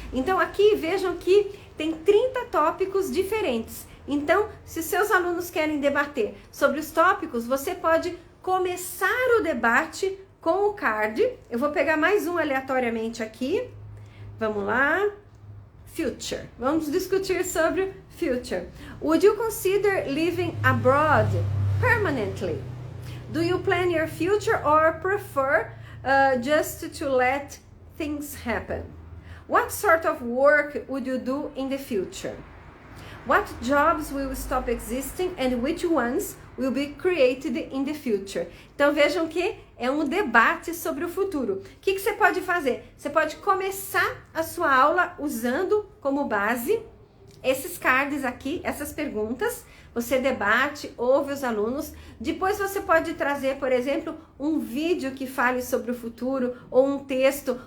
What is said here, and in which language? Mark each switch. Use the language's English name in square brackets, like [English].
[Portuguese] Então aqui vejam que tem 30 tópicos diferentes. Então, se seus alunos querem debater sobre os tópicos, você pode começar o debate com o card. Eu vou pegar mais um aleatoriamente aqui. Vamos lá. Future. Vamos discutir sobre future. [English] Would you consider living abroad permanently? Do you plan your future or prefer just to let things happen? What sort of work would you do in the future? What jobs will stop existing and which ones will be created in the future? [Portuguese] Então vejam que é um debate sobre o futuro. O que você pode fazer? Você pode começar a sua aula usando como base esses cards aqui, essas perguntas. Você debate, ouve os alunos. Depois você pode trazer, por exemplo, um vídeo que fale sobre o futuro ou um texto.